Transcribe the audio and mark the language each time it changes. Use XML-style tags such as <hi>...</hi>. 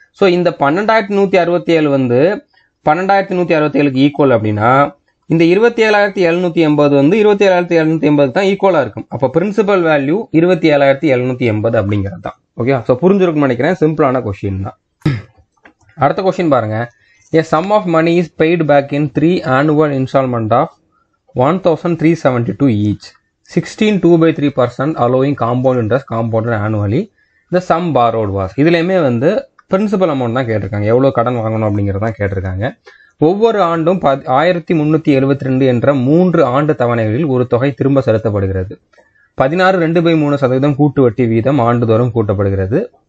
<ta>So இந்த 12,167 வந்து 12,167க்கு equal அப்படின்னா இந்த 27,780 வந்து 27,780 தான் ஈக்குவலா இருக்கும். அப்போ பிரின்சிபல் வேல்யூ 27,780 அப்படிங்கிறது தான் ஓகே. ஸோ புரிஞ்சிருக்கும்னு நினைக்கிறேன், சிம்பிளான கொஸ்டின் தான். அடுத்த கொஸ்டின் பாருங்க.</ta> <en>A sum of money is paid back in 3 annual installment of 1372 each. 16 2/3% allowing compound interest compounded annually. The sum borrowed was.</en> <ta>இதுலையுமே வந்து பிரின்சிபல் அமௌண்ட் தான் கேட்டிருக்காங்க, எவ்வளோ கடன் வாங்கணும் அப்படிங்கிறது தான் கேட்டிருக்காங்க. ஒவ்வொரு ஆண்டும் 1372 என்ற 3 ஆண்டு தவணைகளில் ஒரு தொகை திரும்ப செலுத்தப்படுகிறது. 16 2/3% கூட்டு வட்டி வீதம் ஆண்டுதோறும் கூட்டப்படுகிறது.</ta>